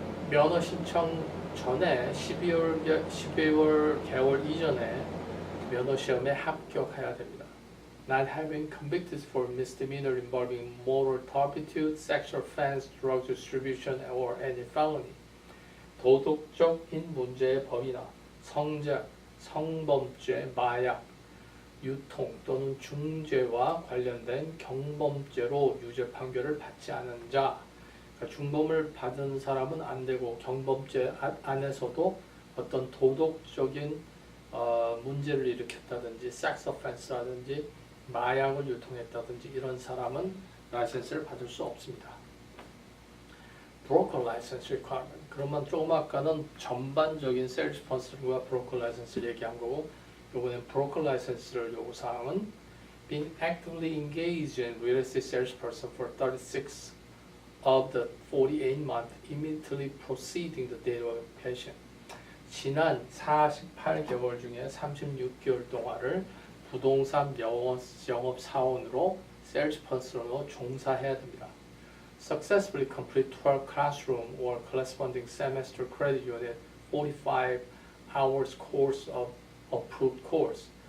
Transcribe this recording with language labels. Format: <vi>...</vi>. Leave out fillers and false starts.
<ko>면허 신청 전에 12월 개월 이전에 면허 시험에 합격해야 됩니다.</ko> <en>Not having convicted for misdemeanor involving moral turpitude, sexual offense, drug distribution, or any felony.</en> <ko>도덕적인 문제의 범이나 성적, 성범죄, 마약, 유통 또는 중죄와 관련된 경범죄로 유죄 판결을 받지 않은 자. 그러니까 중범을 받은 사람은 안 되고 경범죄 안에서도 어떤 도덕적인 문제를 일으켰다든지 섹스 오펜스라든지 마약을 유통했다든지 이런 사람은 라이센스를 받을 수 없습니다. 브로커 라이센스 requirement. 그러면 조금 아까는 전반적인 세일즈 퍼슨과 브로커 라이센스를 얘기한 거고 요번엔 브로커 라이센스를 요구사항은</ko> <en>being actively engaged in real estate salesperson for 36 of the 48 months immediately preceding the date of occupation.</en> <ko>지난 48개월 중에 36개월 동안을 부동산 영업사원으로 salesperson으로 종사해야 됩니다.</ko> <en>Successfully complete 12 classroom or corresponding semester credit unit 45 hours course of approved course.</en>